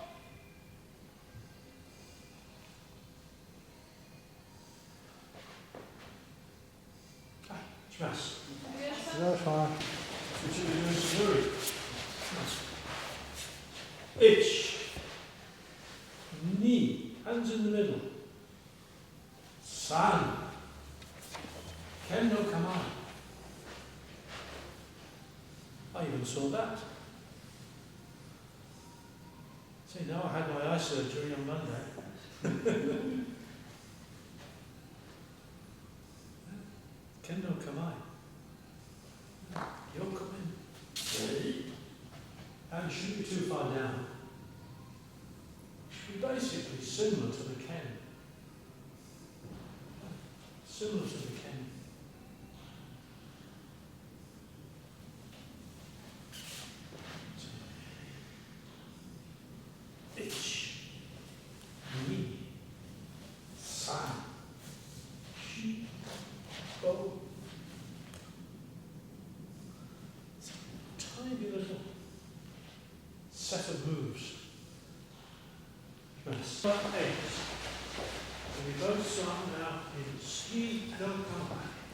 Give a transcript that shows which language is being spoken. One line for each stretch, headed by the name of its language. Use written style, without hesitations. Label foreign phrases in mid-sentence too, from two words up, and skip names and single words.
English: Smash. That's fine. Which are we doing slurry?
Japanese: Ich. Ni.
English: Hands in the middle.
Japanese: San. Ken no kamai.
English: I even saw that. See, now I had my eye surgery on Monday.
Japanese: Ken no kamai.
English: You're coming. And it shouldn't be too far down. It should be basically similar to the Ken. Similar to the Ken.
Japanese: Ich, ni, san, shi, go.
English: Tiny little set of moves. Start eggs. And we both start now in
Japanese: ski no kamai.